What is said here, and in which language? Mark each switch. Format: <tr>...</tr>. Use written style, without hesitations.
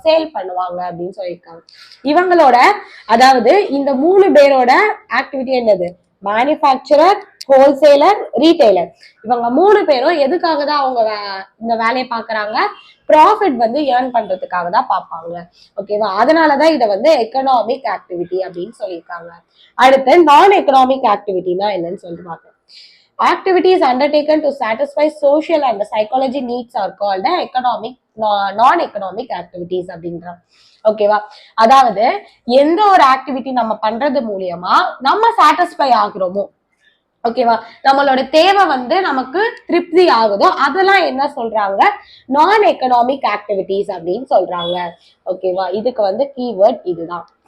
<ta>Sale பண்ணுவாங்க அப்படின்னு சொல்லியிருக்காங்க. இவங்களோட அதாவது இந்த 3 பேரோட ஆக்டிவிட்டி என்னது, மேனுஃபேக்சரர், ஹோல்சேலர், ரீட்டைலர். இவங்க 3 பேரும் எதுக்காக தான் அவங்க இந்த வேலையை பாக்குறாங்க, ப்ராஃபிட் வந்து ஏர்ன் பண்றதுக்காக தான் பார்ப்பாங்க. ஓகேவா? அதனாலதான் இதை வந்து எக்கனாமிக் ஆக்டிவிட்டி அப்படின்னு சொல்லியிருக்காங்க. அடுத்து நான் எக்கனாமிக் ஆக்டிவிட்டினா என்னன்னு சொல்லிட்டு பார்க்கலாம்.</ta> <en>Activities undertaken to satisfy social and psychology needs are called economic non-economic activities</en> <ta>அப்படின்றாங்க. ஓகேவா? அதாவது எந்த ஒரு ஆக்டிவிட்டி நம்ம பண்றது மூலியமா நம்ம சாட்டிஸ்ஃபை ஆகுறோமோ, ஓகேவா, நம்மளோட தேவை வந்து நமக்கு திருப்தி ஆகுதோ அதெல்லாம் என்ன சொல்றாங்க, நான் எக்கனாமிக் ஆக்டிவிட்டிஸ் அப்படின்னு சொல்றாங்க. ஓகேவா? இதுக்கு வந்து கீவேர்ட் இதுதான்.</ta>